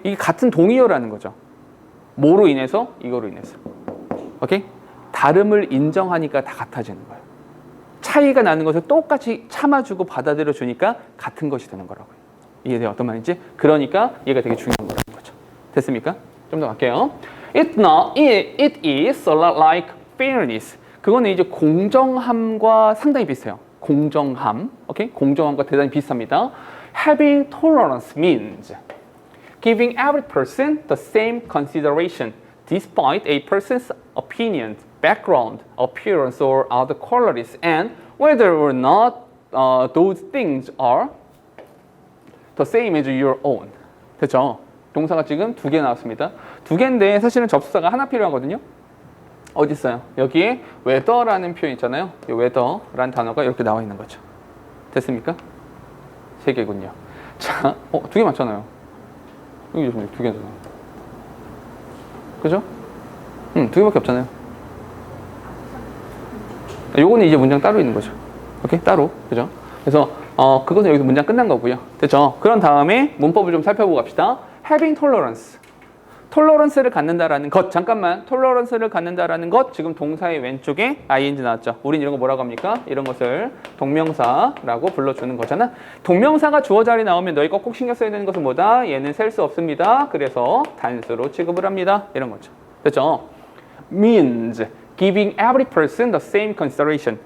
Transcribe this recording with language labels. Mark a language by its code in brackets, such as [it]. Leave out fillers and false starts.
[ko] 이게 같은 동의어라는 거죠. 뭐로 인해서? 이거로 인해서. 오케이? 다름을 인정하니까 다 같아지는 거예요. 차이가 나는 것을 똑같이 참아주고 받아들여 주니까 같은 것이 되는 거라고요. 이해돼요? 어떤 말인지? 그러니까 얘가 되게 중요한 거라는 거죠. 됐습니까? 좀 더 갈게요. [en] It is a lot like fairness. [ko] 그거는 이제 공정함과 상당히 비슷해요. 공정함, 오케이? 공정함과 대단히 비슷합니다. [en] Having tolerance means giving every person the same consideration despite a person's opinion, background, appearance, or other qualities, and whether or not those things are the same as your own. [ko] 됐죠? 동사가 지금 두 개 나왔습니다. 두 개인데 사실은 접속사가 하나 필요하거든요. 어디 있어요? 여기에 whether라는 표현 있잖아요. 이 whether라는 단어가 이렇게 나와 있는 거죠. 됐습니까? 세 개군요. 자, 두 개 맞잖아요. 여기 두 개잖아요. 그죠? 두 개밖에 없잖아요. 요거는 이제 문장 따로 있는 거죠. 오케이? 따로. 그죠? 그래서 그것은 여기서 문장 끝난 거고요. 됐죠? 그런 다음에 문법을 좀 살펴보고 갑시다. [en] Having tolerance. [ko] 톨러런스를 갖는다라는 것, 잠깐만, 톨러런스를 갖는다라는 것, 지금 동사의 왼쪽에 ing 나왔죠. 우린 이런 거 뭐라고 합니까? 이런 것을 동명사라고 불러주는 거잖아. 동명사가 주어 자리 나오면 너희가 꼭 신경 써야 되는 것은 뭐다? 얘는 셀 수 없습니다. 그래서 단수로 취급을 합니다. 이런 거죠. 됐죠? [en] means giving every person the same consideration.